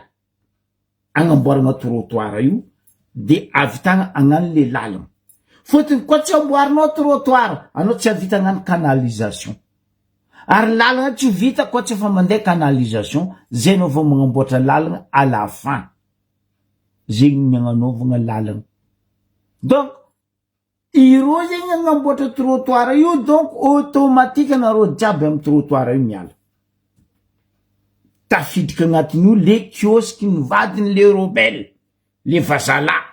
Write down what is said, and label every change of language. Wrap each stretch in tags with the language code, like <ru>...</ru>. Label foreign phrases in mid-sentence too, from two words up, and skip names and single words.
<mg>Agnamboarana trottoir io, de avitagna agnano le lalagna. Fotony koa tsy amboarinao trottoir, anao tsy avita agnano canalisation. Ary lalagna tsy vita koa tsy efa mandeha canalisation, zay nao vao magnamboatra lalagna</mg> <fr>à la fin.</fr> <mg>Zegny agnanaovagna lalagna. Donc, iro zegny agnamboatra trottoir io, donc automatique anareo jiaby amy trottoir io miala. Tafidika agnatin'io le kiosky nivadiny le rebelle, le vazala.</mg>